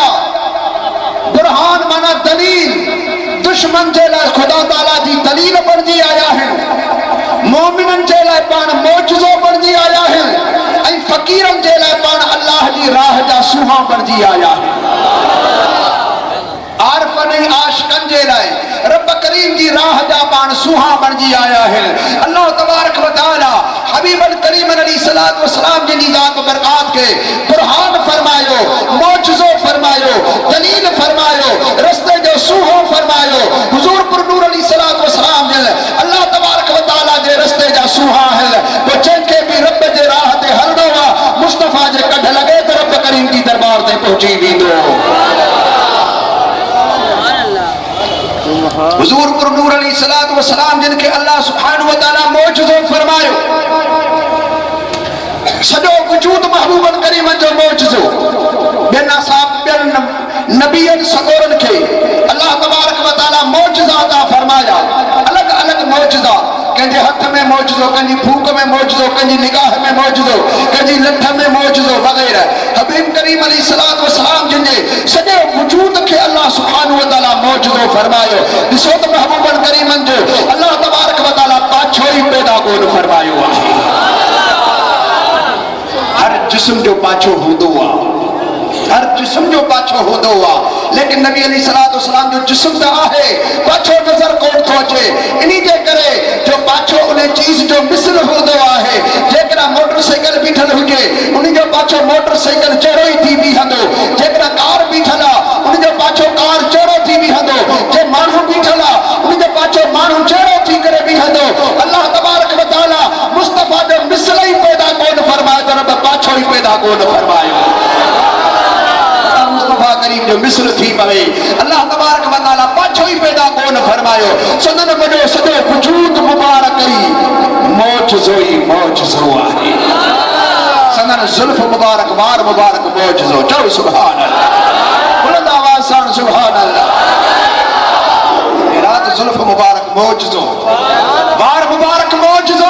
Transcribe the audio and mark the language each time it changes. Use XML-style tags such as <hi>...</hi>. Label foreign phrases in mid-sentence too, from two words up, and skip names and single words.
<sd>बुरहान माना दलील, दुश्मन जे लाइ खुदा ताला जी दलील बणजी आया है, मोमिनन जे लाइ पाण मौजज़ो बणजी आया है, ऐं फ़कीरन जे लाइ पाण अल्लाह जी राह जा सूहा बणजी आया है। आरफन ऐं आशिकन जे लाइ रब करीम जी राह जा पाण सूहा बणजी आया है।</sd> <ar>الله تبارك وتعالى</ar> <sd>हबीब करीम</sd> <ar>عليه الصلاة والسلام</ar> <sd>जी ज़ात बरकात के बुरहान फरमायो, मौजज़ो फरमायो, दलील फरमायो, रस्ते जो सूहो फरमायो। हुजूर पुर नूर</sd> <ar>عليه الصلاة والسلام</ar> <sd>जे</sd> <ar>الله تبارك وتعالى</ar> <sd>जे रस्ते जा सूहा है। तो जंहिंखे भी रब जे राह ते हलणो आहे, मुस्तफ़ा जे कढ लगे तो रब करीम जी दरबार ते पहुची वेंदो। हुजूर पुर नूर</sd> <ar>عليه الصلاة والسلام</ar> <sd>जिनके</sd> <ar>الله سبحانه وتعالى</ar> <sd>मौजज़ो फरमायो, सॼो वजूद महबूबन करीमन जो मौजज़ो। ॿियनि असाब ॿियनि नबियनि सगोरनि खे</sd> <ar>الله تبارك وتعالى</ar> <sd>मौजज़ा अता फरमाया, अलॻि अलॻि मौजज़ा। कंहिंजे हथ में मौजज़ो, कंहिंजी फूक में मौजज़ो, कंहिंजी निगाह में मौजज़ो, कंहिंजी लठ में मौजज़ो वग़ैरह। हबीब करीम</sd> <ar>عليه الصلاة والسلام</ar> <sd>जिनजे सॼे वजूद खे</sd> <ar>الله سبحانه وتعالى</ar> <sd>मौजज़ो फरमायो। ॾिसो त महबूबन करीमन जो</sd> <ar>الله تبارك وتعالى</ar> <sd>पाछो ई पैदा कोन फरमायो आहे। हर जिस्म जो पाछो हूंदो आहे, हर जिस्म जो पाछो हूंदो आहे, लेकिन नबी</sd> <ar>عليه الصلاة والسلام</ar> <sd>जो जिस्म त आहे, पाछो नज़र कोन थो अचे। इन्ही जे करे जो पाछो उन चीज़ जो मिसल हूंदो आहे। जेकॾहिं मोटरसाइकिल बीठल हुजे, उन जो पाछो मोटरसाइकिल चढ़ो ई थी बीहंदो। जेकॾहिं कार बीठल आहे, उन जो पाछो कार चढ़ो थी बीहंदो। जे माण्हू बीठल आहे, उन जो पाछो माण्हू चढ़ो थी करे बीहंदो।</sd> <ar>الله تبارك وتعالى</ar> <sd>मुस्तफ़ा जो मिसल ई पैदा कोन फरमायो, त रब पाछो ई पैदा कोन फरमायो। मुस्तफ़ा करीम जो मिसल थी पवे,</sd> <ar>الله تبارك وتعالى</ar> <sd>पाछो ई पैदा कोन फरमायो। सदन वॾो सॼो वजूद मुबारक ई मौजज़ो ई मौजज़ो आहे। सदन ज़ुल्फ़ मुबारक, वार मुबारक मौजज़ो। चओ</sd> <ar>سبحان الله,</ar> <sd>बुलंद आवाज़ सां</sd> <ar>سبحان الله.</ar> <sd>रात ज़ुल्फ़ मुबारक मौजज़ो, वार मुबारक मौजज़ो।</sd>